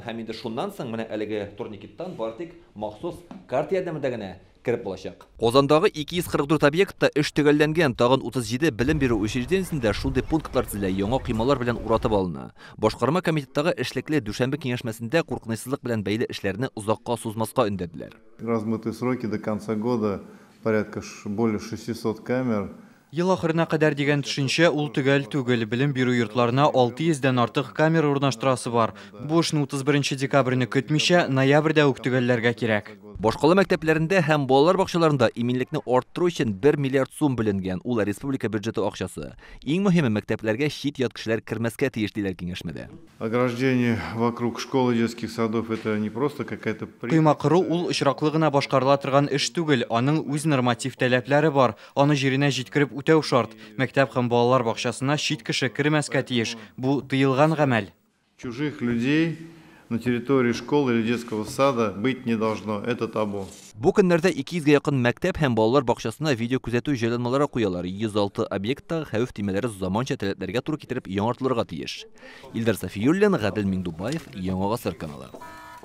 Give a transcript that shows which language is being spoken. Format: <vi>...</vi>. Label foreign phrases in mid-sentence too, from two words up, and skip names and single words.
<tt>Һәм инде шуннан соң менә әлеге турникеттан бары тик махсус карта ярдәмендә генә кирип булачак. Казандагы 244 объектта эш төгәлләнгән, тагын 37 белем бирү учреждениесендә шундый пунктлар төзелә, яңа кыймалар белән уратып алына. Башкарма комитеттагы эшлекле дүшәмбе киңәшмәсендә куркынычсызлык белән бәйле эшләрне узакка сузмаска өндәделәр.</tt> <ru>Размытые сроки до конца года порядка более 600 камер.</ru> <tt>Ел ахырына кадәр дигән төшенчә ул түгел белем бирү йортларына 600-дән артык камера урнаштырасы бар. Бу эшне 31 декабрьне көтмичә ноябрьдә үк төгәлләргә кирәк. Башкала мәктәпләрендә һәм балалар бакчаларында иминлекне арттыру өчен 1 миллиард сум бүленгән. Ул республика бюджеты акчасы. Иң мөһиме, мәктәпләргә чит ят кешеләр кирмәскә тиеш диләр киңәшмәдә.</tt> <ru>Ограждение вокруг школ и детских садов это не просто какая-то</ru> <tt>Кыйма кыру ул очраклы гына башкарыла торган эш түгел, аның үз норматив таләпләре бар. Аны җиренә җиткереп үтәү шарт. Мәктәп һәм балалар бакчасына чит кеше кирмәскә тиеш. Бу тыелган гамәл.</tt> <ru>Чужих людей на территории школы или детского сада быть не должно. Это табу.</ru> <tt>Бу көннәрдә 200-гә якын мәктәп һәм балалар бакчасына видео күзәтү җайланмалары куялар. 106 объектта хәвеф тимәләре заманча таләпләргә туры китереп яңартылырга тиеш. Илдар Сафиуллин, Гадел Миндубаев, Яңа Гасыр каналы.</tt>